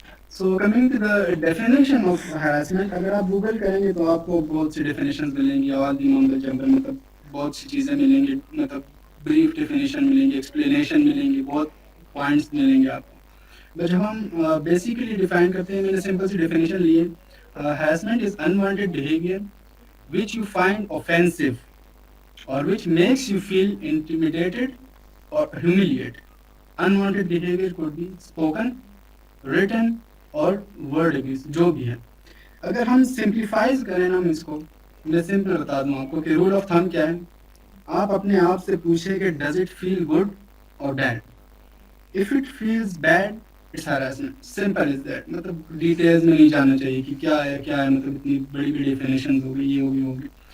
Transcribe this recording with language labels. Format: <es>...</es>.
<en>so coming to the definition of harassment,</en> <ur>اگر آپ Google کریں گے تو آپ کو بہت سی ڈیفینیشن ملیں گی,</ur> <en>all the mumble jumble,</en> <ur>مطلب بہت سی چیزیں ملیں گی, مطلب بریف ڈیفینیشن ملیں گی, ایکسپلینیشن ملیں گی, بہت پوائنٹس ملیں گے آپ کو. بٹ جب ہم بیسیکلی ڈیفائن کرتے ہیں, میں نے سمپل سی ڈیفینیشن لی ہے.</ur> <en>Harassment is unwanted behaviour which you find offensive or which makes you feel intimidated or humiliated. Unwanted behavior could be spoken, written or word abuse,</en> <ur>جو بھی ہے. اگر ہم سمپلیفائز کریں نا اس کو, میں سمپل بتا دوں آپ کو کہ</ur> <en>rule of thumb</en> <ur>کیا ہے. آپ اپنے آپ سے پوچھیں کہ</ur> <en>Does it feel good اور bad. If it feels bad it's harassment, simple is that.</en> <ur>مطلب ڈیٹیلز میں نہیں جاننا چاہیے کہ کیا ہے, مطلب اتنی بڑی بڑی ڈیفینیشنز ہوگی, یہ ہوگی.</ur>